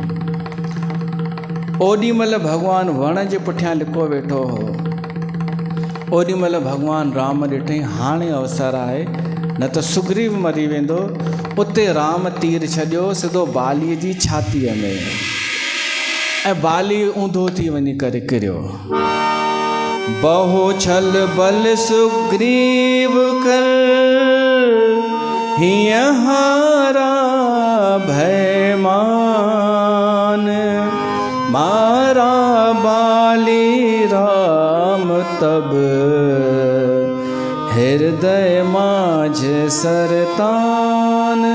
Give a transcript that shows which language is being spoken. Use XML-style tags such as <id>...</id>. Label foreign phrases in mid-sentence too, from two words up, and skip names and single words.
<sd>ओॾीमहिल भॻवानु वण जे पुठियां लिको वेठो हो। ओॾीमहिल भॻवानु राम ॾिठई हाणे अवसर आहे, न त सुग्रीव मरी वेंदो। उते राम तीर छॾियो सिधो बालीअ जी छातीअ में, ऐं बाली ऊंधो थी वञी करे किरियो।</sd> <awa>बहु छल बल सुग्रीव कर, हीअं हारा भय मान। मारा बाली राम तब, हृदय माझ सरतान।</awa>